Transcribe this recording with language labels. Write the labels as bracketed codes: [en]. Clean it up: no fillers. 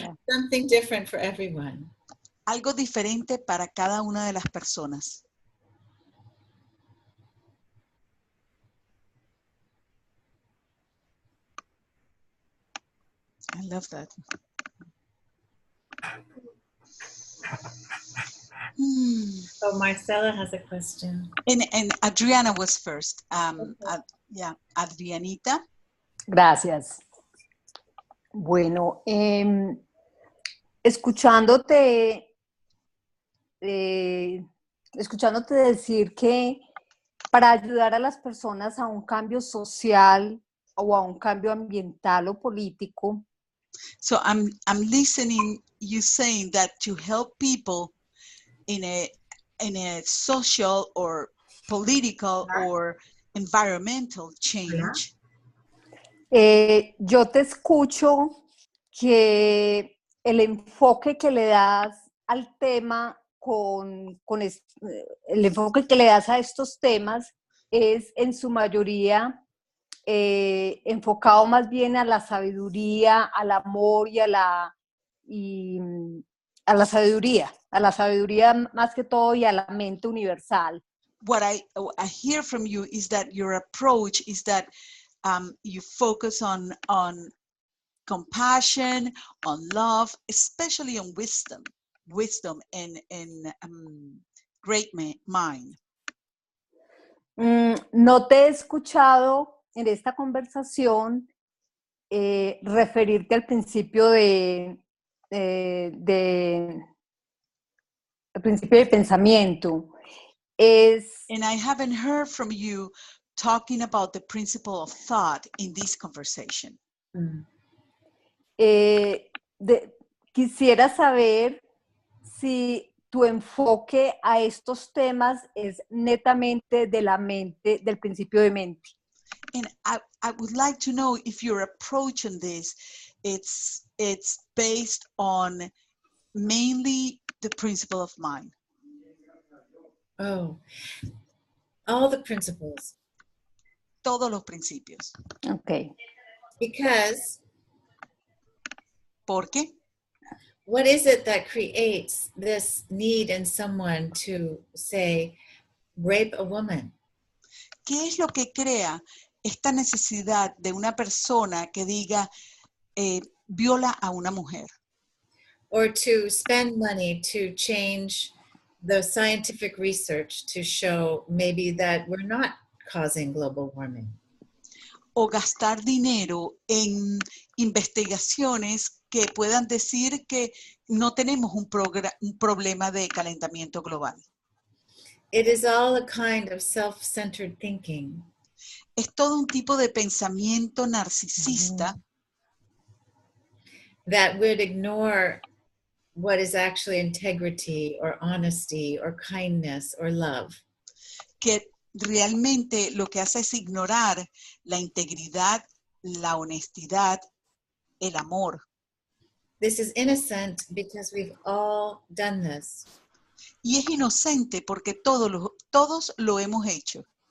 [en] Something different for everyone. [es] Algo diferente para cada una de las personas. [en] I love that. So Marcela has a question. And Adriana was first. Yeah, Adrianita. [es] Gracias. Bueno, escuchándote decir que para ayudar a las personas a un cambio social o a un cambio ambiental o político. [en] So I'm listening you saying that to help people in a social or political or environmental change. [es] Yo te escucho que el enfoque que le das al tema el enfoque que le das a estos temas es en su mayoría enfocado más bien a la sabiduría, al amor y a la sabiduría más que todo y a la mente universal. [en] What I hear from you is that your approach is that you focus on compassion, on love, especially on wisdom and great mind. [es] No te he escuchado en esta conversación referirte al principio de pensamiento. [en] And I haven't heard from you talking about the principle of thought in this conversation. [es] Quisiera saber si tu enfoque a estos temas es netamente de la mente, del principio de mente. [en] And I would like to know if your approach on this, it's based on mainly the principle of mind. Oh, all the principles. [es] Todos los principios. [en] Okay. Because [es] ¿Por qué? [en] what is it that creates this need in someone to say, rape a woman? [es] ¿Qué es lo que crea esta necesidad de una persona que diga viola a una mujer? [en] Or to spend money to change the scientific research to show maybe that we're not causing global warming. [es] O gastar dinero en investigaciones que puedan decir que no tenemos un problema de calentamiento global. [en] It is all a kind of self-centered thinking. [es] Es todo un tipo de pensamiento narcisista [en] that would ignore what is actually integrity or honesty or kindness or love. [es] Que realmente lo que hace es ignorar la integridad, la honestidad, el amor. [en] This is innocent because we've all done this. [es] Y es inocente porque todos lo hemos hecho.